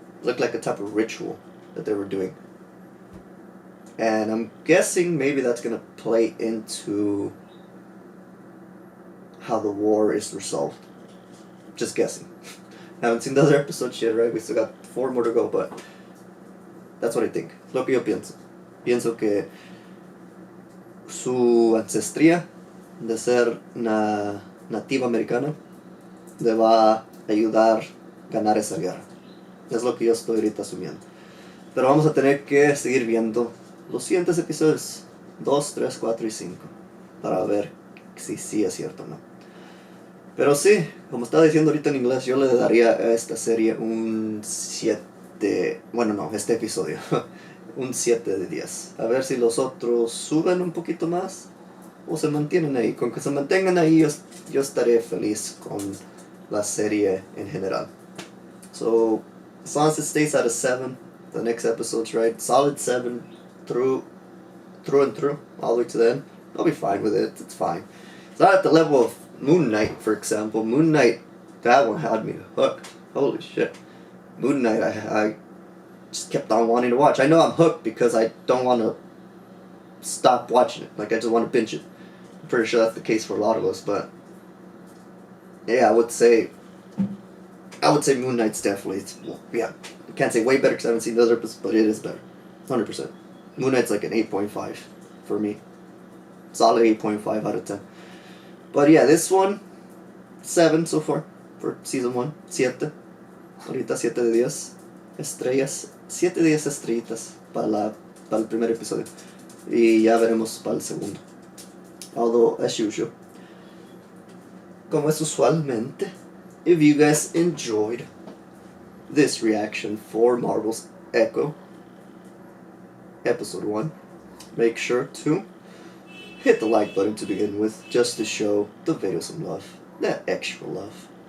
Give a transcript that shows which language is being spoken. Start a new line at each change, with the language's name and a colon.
English: It looked like a type of ritual that they were doing. And I'm guessing maybe that's going to play into how the war is resolved. Just guessing. Haven't seen the other episodes yet, right? We still got 4 more to go, but that's what I think.
Spanish: Lo que yo pienso. Pienso que su ancestría de ser nativa americana le va a ayudar a ganar esa guerra. Es lo que yo estoy ahorita asumiendo. Pero vamos a tener que seguir viendo los siguientes episodios 2, 3, 4 y 5 para ver si sí es cierto o no. Pero sí, como estaba diciendo ahorita en inglés, yo le daría a esta serie un 7, bueno no, este episodio, un 7 de 10. A ver si los otros suben un poquito más o se mantienen ahí. Con que se mantengan ahí yo estaré feliz con la serie en general.
English: So, as long as it stays at a 7, the next episode's right, solid 7 through and through, all the way to the end, I'll be fine with it. It's fine. It's not at the level of Moon Knight, for example. Moon Knight, that one had me hooked. Holy shit. Moon Knight, I just kept on wanting to watch. I know I'm hooked because I don't want to stop watching it. Like, I just want to binge it. I'm pretty sure that's the case for a lot of us, but yeah, I would say Moon Knight's definitely, I can't say way better because I haven't seen the other episodes, but it is better. 100%. Moon Knight's like an 8.5 for me. Solid 8.5 out of 10. But yeah, this one, 7 so far for season 1.
Spanish: 7. Ahorita 7 de 10 estrellas. 7 de 10 estrellitas para el primer episodio. Y ya veremos para el segundo.
English: Although, as usual,
Spanish: como es usualmente,
English: if you guys enjoyed this reaction for Marvel's Echo Episode 1, make sure to hit the like button to begin with, just to show the video some love, that extra love.